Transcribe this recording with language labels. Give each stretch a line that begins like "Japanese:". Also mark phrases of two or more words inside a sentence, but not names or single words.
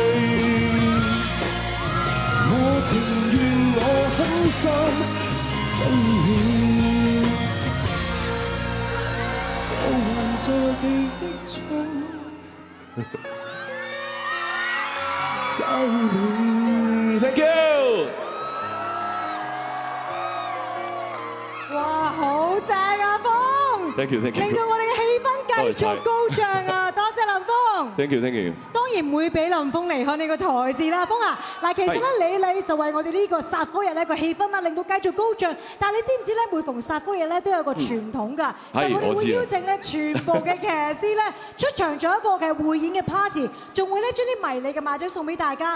Cantonese: 我情願我狠心真意，我還在記憶中找你。
English: Thank you。
Cantonese: 哇，好正啊，峰
English: ！Thank you，Thank you。
Cantonese: 令到我哋嘅氣氛繼續高漲啊！多謝林峰。
English: Thank you，Thank you。
Cantonese: 當然唔會俾林峰離開呢個台字啦，峰啊！嗱，其實咧你就為我哋呢個殺科日呢個氣氛啦，令到繼續高漲。但係你知唔知咧？每逢殺科日咧都有個傳統㗎，我哋會邀請咧全部嘅騎師咧出場做一個嘅匯演嘅 party， 仲會咧將啲迷你嘅馬仔送俾大家。